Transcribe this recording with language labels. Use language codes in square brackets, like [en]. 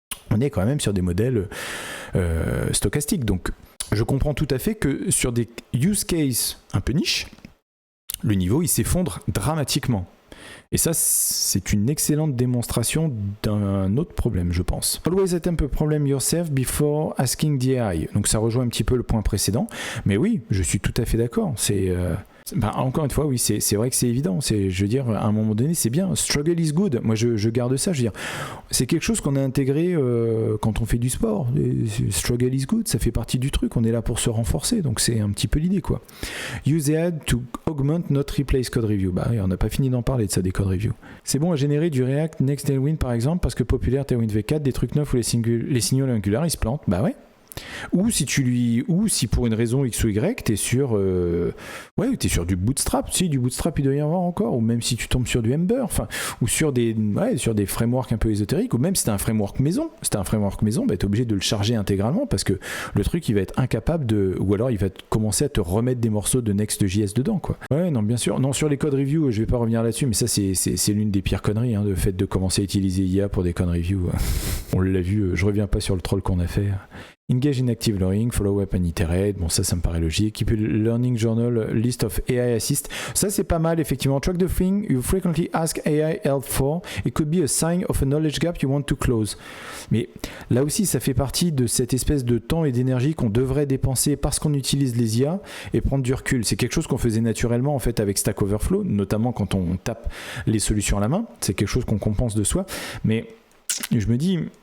[fr] On est quand même sur des modèles stochastiques, donc je comprends tout à fait que sur des use cases un peu niche, le niveau il s'effondre dramatiquement. Et ça, c'est une excellente démonstration d'un autre problème, je pense. [en] Always attempt a problem yourself before asking the AI. [fr] Donc ça rejoint un petit peu le point précédent. Mais oui, je suis tout à fait d'accord. Encore une fois, oui, c'est vrai que c'est évident. Je veux dire, à un moment donné, c'est bien. [en] Struggle is good. [fr] Moi, je garde ça. Je veux dire, c'est quelque chose qu'on a intégré quand on fait du sport. [en] Struggle is good, [fr] ça fait partie du truc. On est là pour se renforcer. Donc c'est un petit peu l'idée, quoi. [en] Use AI to augment, not replace code review. [fr] On n'a pas fini d'en parler de ça, des code review. C'est bon à générer du React Next Tailwind, par exemple, parce que populaire Tailwind V4, des trucs neufs où les signaux Angular, ils se plantent. Bah ouais. Ou si pour une raison X ou Y, t'es sur du Bootstrap. Si, du Bootstrap, il doit y en avoir encore. Ou même si tu tombes sur du Ember, ou sur des frameworks un peu ésotériques, ou même si t'as un framework maison. Si t'as un framework maison, t'es obligé de le charger intégralement parce que le truc, il va être incapable ou alors il va commencer à te remettre des morceaux de Next.js dedans, quoi. Ouais, non, bien sûr. Non, sur les code reviews, je vais pas revenir là-dessus, mais ça, c'est l'une des pires conneries, hein, le fait de commencer à utiliser IA pour des code reviews. On l'a vu, je reviens pas sur le troll qu'on a fait. [en] Engage in active learning, follow up and iterate. [fr] Bon, ça me paraît logique. [en] Keep a learning journal, list of AI assist. [fr] Ça, c'est pas mal, effectivement. [en] Track the thing you frequently ask AI help for. It could be a sign of a knowledge gap you want to close. [fr] Mais là aussi, ça fait partie de cette espèce de temps et d'énergie qu'on devrait dépenser parce qu'on utilise les IA et prendre du recul. C'est quelque chose qu'on faisait naturellement, en fait, avec Stack Overflow, notamment quand on tape les solutions à la main. C'est quelque chose qu'on compense de soi. Mais je me dis...